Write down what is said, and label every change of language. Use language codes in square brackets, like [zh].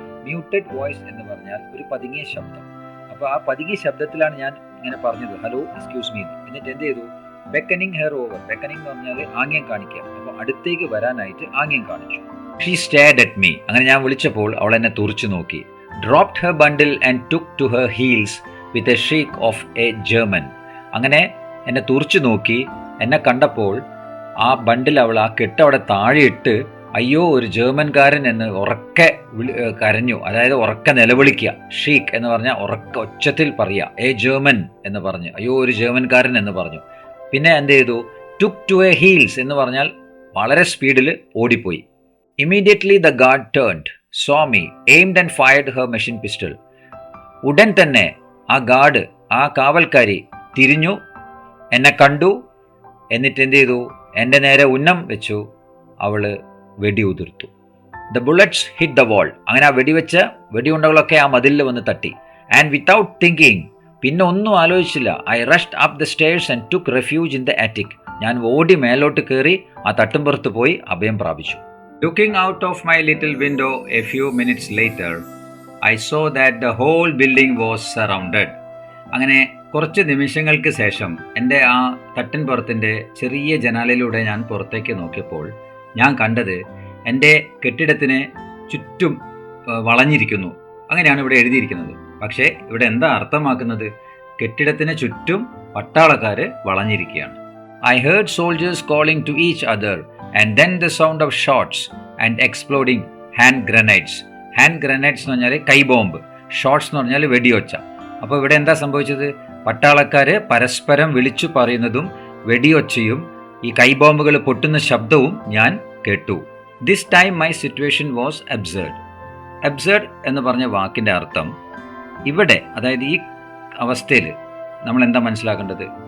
[ml] Muted voice എന്ന് പറഞ്ഞാൽ ഒരു പതുങ്ങിയ ശബ്ദം. അപ്പോൾ ആ പതുങ്ങിയ ശബ്ദത്തിലാണ് ഞാൻ ഇങ്ങനെ പറഞ്ഞത്, [en] Hello, excuse me. [ml] എന്നിട്ട് എന്ത് ചെയ്തു? [en] Beckoning her over. [ml] ബെക്കനിങ് എന്ന് പറഞ്ഞാൽ ആംഗ്യം കാണിക്കുക. അപ്പോൾ അടുത്തേക്ക് വരാനായിട്ട് ആംഗ്യം കാണിച്ചു. [en] She stared at me. [ml] അങ്ങനെ ഞാൻ വിളിച്ചപ്പോൾ അവൾ എന്നെ തുറിച്ചു നോക്കി. [en] dropped her bundle and took to her heels with a shriek of a German. [ml] അങ്ങനെ എന്നെ തുറിച്ചു നോക്കി. എന്നെ കണ്ടപ്പോൾ ആ ബണ്ടിൽ അവൾ ആ കെട്ട് അവിടെ താഴെയിട്ട് അയ്യോ ഒരു ജർമ്മൻകാരൻ എന്ന് ഉറക്കെ കരഞ്ഞു. അതായത് ഉറക്കെ നിലവിളിക്കുക. ഷീക്ക് എന്ന് പറഞ്ഞാൽ ഉറക്ക ഒച്ചത്തിൽ പറയുക. [en] a German [ml] എന്ന് പറഞ്ഞു, അയ്യോ ഒരു ജർമ്മൻകാരൻ എന്ന് പറഞ്ഞു. പിന്നെ എന്ത് ചെയ്തു? [en] took to her heels [ml] എന്ന് പറഞ്ഞാൽ വളരെ സ്പീഡിൽ ഓടിപ്പോയി. [en] Immediately the guard turned, saw me, aimed and fired her machine pistol. [ml] ഉടൻ തന്നെ ആ ഗാർഡ്, ആ കാവൽക്കാരി തിരിഞ്ഞു, എന്നെ കണ്ടു, എന്നിട്ട് എന്ത് ചെയ്തു? എൻ്റെ നേരെ ഉന്നം വെച്ചു അവള് വെടിയുതിർത്തു. [en] The bullets hit the wall. [ml] അങ്ങനെ ആ വെടിവെച്ച വെടിയുണ്ടകളൊക്കെ ആ മതിലിൽ വന്ന് തട്ടി. [en] and without thinking, [ml] പിന്നെ ഒന്നും ആലോചിച്ചില്ല, [en] I rushed up the stairs and took refuge in the attic. [ml] ഞാൻ ഓടി മേലോട്ട് കയറി ആ തട്ടുംപുറത്ത് പോയി അഭയം പ്രാപിച്ചു. [en] Looking out of my little window a few minutes later, I saw that the whole building was surrounded. [ml] അങ്ങനെ കുറച്ച് നിമിഷങ്ങൾക്ക് ശേഷം എൻ്റെ ആ തട്ടിൻപുറത്തിൻ്റെ ചെറിയ ജനാലയിലൂടെ ഞാൻ പുറത്തേക്ക് നോക്കിയപ്പോൾ ഞാൻ കണ്ടത് എൻ്റെ കെട്ടിടത്തിന് ചുറ്റും വളഞ്ഞിരിക്കുന്നു. അങ്ങനെയാണ് ഇവിടെ എഴുതിയിരിക്കുന്നത്. പക്ഷേ ഇവിടെ എന്താ അർത്ഥമാക്കുന്നത്? കെട്ടിടത്തിന് ചുറ്റും പട്ടാളക്കാർ വളഞ്ഞിരിക്കുകയാണ്. [en] I heard soldiers calling to each other and then the sound of shots and exploding hand grenades. [ml] Hand grenades എന്ന് പറഞ്ഞാൽ കൈബോംബ്, ഷോട്ട്സ് എന്ന് പറഞ്ഞാൽ വെടിയൊച്ച. അപ്പോൾ ഇവിടെ എന്താ സംഭവിച്ചത്? പട്ടാളക്കാർ പരസ്പരം വിളിച്ചു പറയുന്നതും വെടിയൊച്ചയും ഈ കൈബോംബുകൾ പൊട്ടുന്ന ശബ്ദവും ഞാൻ കേട്ടു. [en] This time my situation was absurd. [ml] Absurd എന്ന് പറഞ്ഞ വാക്കിൻ്റെ അർത്ഥം ഇവിടെ, അതായത് ഈ അവസ്ഥയിൽ നമ്മൾ എന്താ മനസ്സിലാക്കേണ്ടത്?